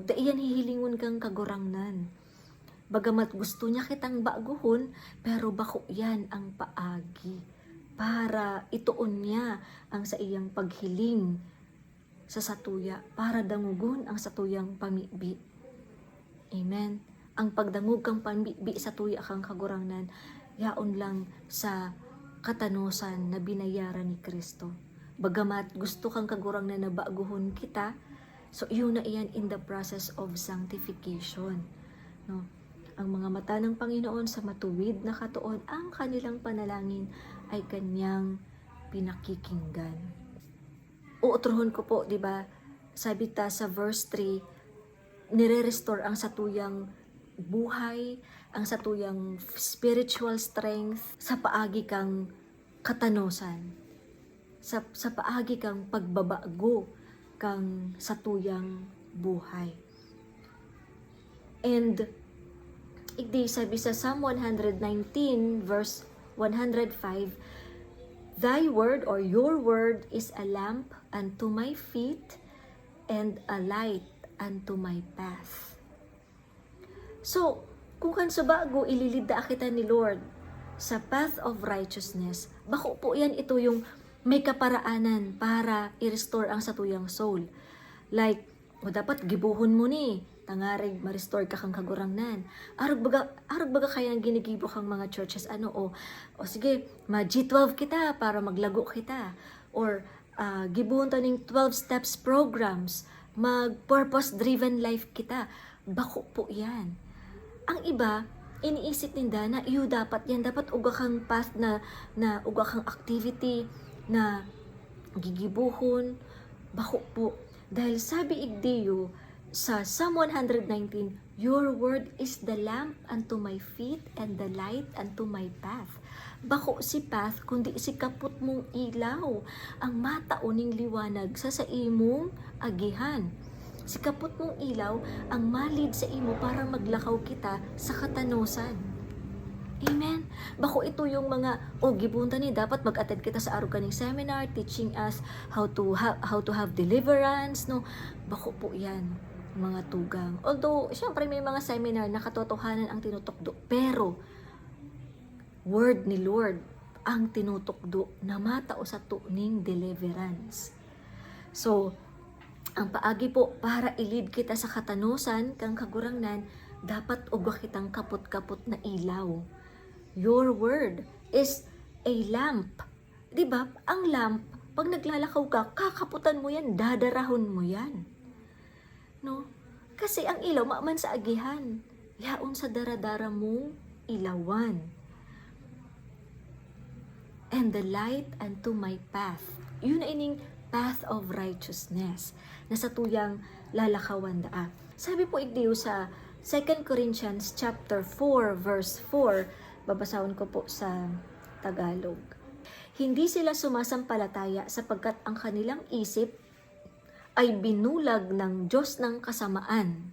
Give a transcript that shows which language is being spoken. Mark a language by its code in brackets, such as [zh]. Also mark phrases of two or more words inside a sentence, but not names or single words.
[bik] Dahil yan hihilingon kang kagurangnan. Bagamat gusto niya kitang baguhon, pero bako yan ang paagi para ituon niya ang sa iyang paghiling sa satuya, para dangugon ang satuyang pamibi. Amen. Ang pagdangog kang pamibi sa tuya kang kagurangnan, yaon lang sa katanusan na binayaran ni Kristo. Bagamat gusto kang kagurangnan na baguhon kita, so yun na iyan [en] in the process of sanctification. [bik] No? [tl] Ang mga mata ng Panginoon sa matuwid na katuon, ang kanilang panalangin ay kanyang pinakikinggan. [bik] Uutrohon ko po, di ba? Sabi ta sa verse 3, nire-restore ang satuyang buhay, ang satuyang [en] spiritual strength [bik] sa paagi kang katanusan, sa paagi kang pagbabago kang satuyang buhay. [en] And [bik] igdi sabi sa [en] Psalm 119 verse 105, Thy word or your word is a lamp unto my feet and a light unto my path. [bik] So, kung kanso bago ililida kita ni Lord sa [en] path of righteousness, [bik] bako po yan ito yung may kaparaanan para i-restore ang satuyang soul. Like, dapat gibuhon mo ni, tangarig ma-restore ka kang kagurangnan. Arog baga kaya ang ginigibo kang mga churches o sige, ma-G12 kita para maglago kita. Or gibuhon taning 12 [en] steps programs, [bik] mag- [en] purpose driven life [bik] kita. Bako po yan. Ang iba, iniisip ninda na iyo dapat uga kang path na uga kang activity na gigibuhon. Bako po. Dahil sabi igdiyo sa [en] Psalm 119, Your word is the lamp unto my feet and the light unto my path. [bik] Bako si path, kundi si kaput mong ilaw, ang matauning liwanag sa imong agihan. Si kaput mong ilaw, ang malid sa imo para maglakaw kita sa katanusan. Amen. Bako ito yung mga gibunta ni dapat mag-attend kita sa araw kaning seminar [en] teaching us how to have deliverance, [bik] no. Bako po 'yan, mga tugang. Although syempre may mga seminar na katotohanan ang tinutukdo, pero word ni Lord ang tinutukdo na matao sa tuning deliverance. So, ang paagi po para ilid kita sa katanusan kang kagurangnan, dapat ugwa kitang kaput-kaput na ilaw. [en] Your word is a lamp. [tl] 'Di ba? [bik] Ang lamp, pag naglalakaw ka, kakaputan mo 'yan, dadarahon mo 'yan. No? Kasi ang ilaw maaman sa agihan, yaon sa daradara mong ilawan. [en] And the light unto my path. [bik] Yun na ining [en] path of righteousness [bik] na sa tuyang lalakawan daa. Sabi po igdiyo sa 2 Corinthians chapter 4 verse 4, babasahon ko po sa Tagalog. [tl] Hindi sila sumasampalataya sapagkat ang kanilang isip ay binulag ng Diyos ng kasamaan.